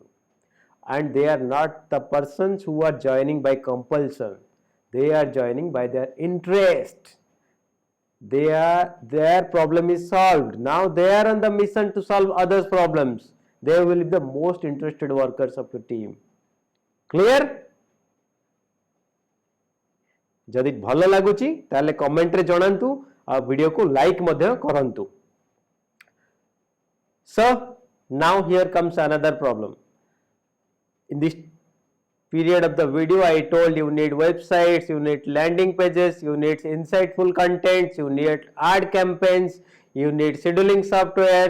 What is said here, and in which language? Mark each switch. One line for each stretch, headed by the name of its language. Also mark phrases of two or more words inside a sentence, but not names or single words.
English: And they are not the persons who are joining by compulsion. They are joining by their interest. Their problem is solved. Now they are on the mission to solve others' problems. They will be the most interested workers of the team. Clear?
Odia: ଯଦି ଭଲ ଲାଗୁଛି ତାହାଲେ କମେଣ୍ଟ ରେ ଜଣାନ୍ତୁ ଆଉ ଭିଡିଓ କୁ ଲାଇକ ମଧ୍ୟ କରନ୍ତୁ.
English: So now here comes another problem. In this period of the video, I told you need websites, you need landing pages, you need insightful contents, you need ad campaigns, you need scheduling softwares.